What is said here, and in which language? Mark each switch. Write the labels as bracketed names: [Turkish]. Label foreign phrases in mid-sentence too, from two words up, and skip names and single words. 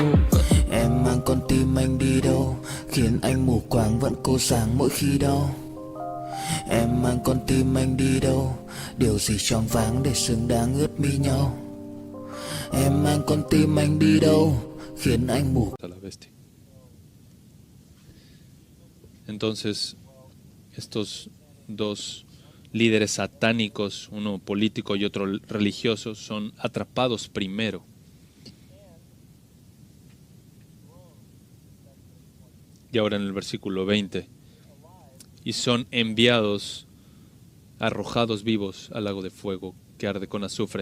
[Vietnamese] Em mang con tim anh đi đâu, khiến anh mù quáng vẫn cố sáng mỗi khi đau. Em mang con tim anh đi đâu, điều gì choáng váng để xứng đáng ướt mi nhau. Em mang con tim anh đi đâu, khiến anh mù. [Spanish] Entonces, estos dos líderes satánicos, uno político y otro religioso, son atrapados primero. Y ahora en el versículo 20, y son enviados, arrojados vivos al lago de fuego que arde con azufre.